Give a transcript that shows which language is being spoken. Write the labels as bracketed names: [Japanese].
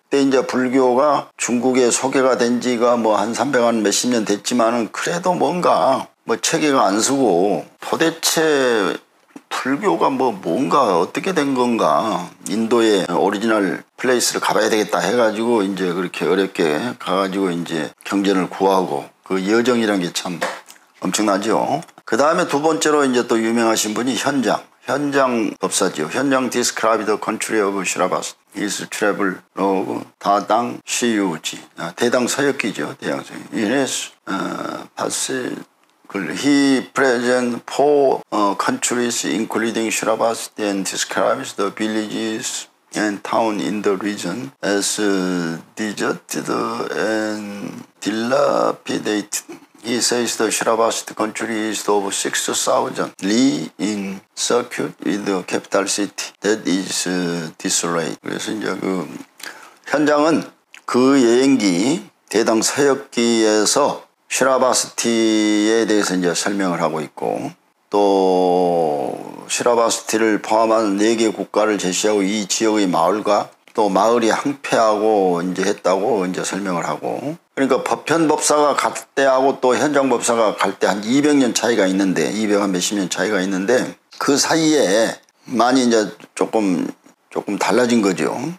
[Korean] 그때 이제 불교가 중국에 소개가 된 지가 뭐 한 300한 몇십 년 됐지만은 그래도 뭔가 뭐 체계가 안 서고 도대체 불교가 뭔가 어떻게 된 건가, 인도의 오리지널 플레이스를 가봐야 되겠다 해가지고 이제 그렇게 어렵게 가가지고 이제 경전을 구하고 그 여정이란 게 참 엄청나죠. 그 다음에 두 번째로 이제 또 유명하신 분이 현장 법사지요. [English] 현장 described the country of Shravasti. His travel of 다당 시유지. [Korean] 대당 서역기죠. 대당 서역. [English] In his passage, he presents 4 countries including Shravasti and describes the villages and town in the region as deserted and dilapidated. He says the Shravasti country is of 6,000 li in circuit with the capital city that is desolate. [Korean] 그래서 이제 그 현장은 그 여행기 대당 서역기에서 시라바스티에 대해서 이제 설명을 하고 있고, 또 시라바스티를 포함한 4개 국가를 제시하고 이 지역의 마을과 또 마을이 항폐하고 이제 했다고 이제 설명을 하고, 그러니까 법현 법사가 갈 때하고 또 현장 법사가 갈 때 한 200년 차이가 있는데, 200한 몇십 년 차이가 있는데 그 사이에 많이 이제 조금 달라진 거죠.